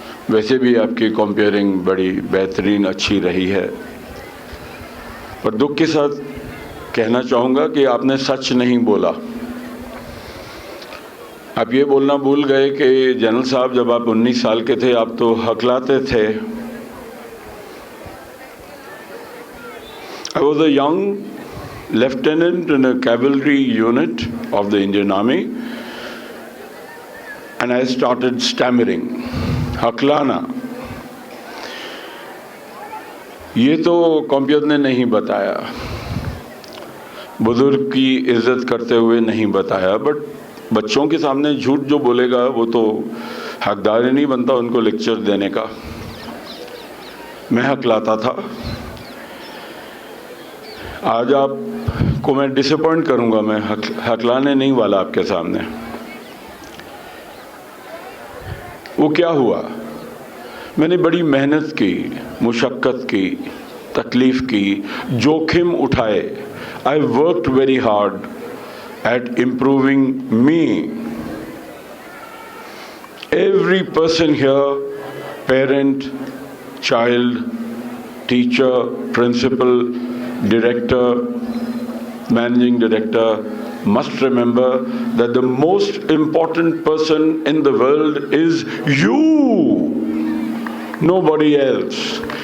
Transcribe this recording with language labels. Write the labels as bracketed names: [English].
[Hindi] वैसे भी आपकी कंपेयरिंग बड़ी बेहतरीन अच्छी रही है, पर दुख के साथ कहना चाहूँगा कि आपने सच नहीं बोला। आप ये बोलना भूल गए कि जनरल साहब जब आप 19 साल के थे आप तो हकलाते थे। [English] I was a young lieutenant in a cavalry unit of the Indian Army and I started stammering, हकलाना। [Hindi] ये तो कंप्यूटर ने नहीं बताया, बुजुर्ग की इज्जत करते हुए नहीं बताया, बट बच्चों के सामने झूठ जो बोलेगा वो तो हकदार ही नहीं बनता उनको लेक्चर देने का। मैं हकलाता था। आज आपको मैं डिसअपॉइंट करूंगा, मैं हकलाने नहीं वाला आपके सामने। वो क्या हुआ, मैंने बड़ी मेहनत की, मुशक्क़त की, तकलीफ़ की, जोखिम उठाए। [English] I worked very hard at improving me. Every person here, parent, child, teacher, principal, director, managing director, must remember that the most important person in the world is you, nobody else.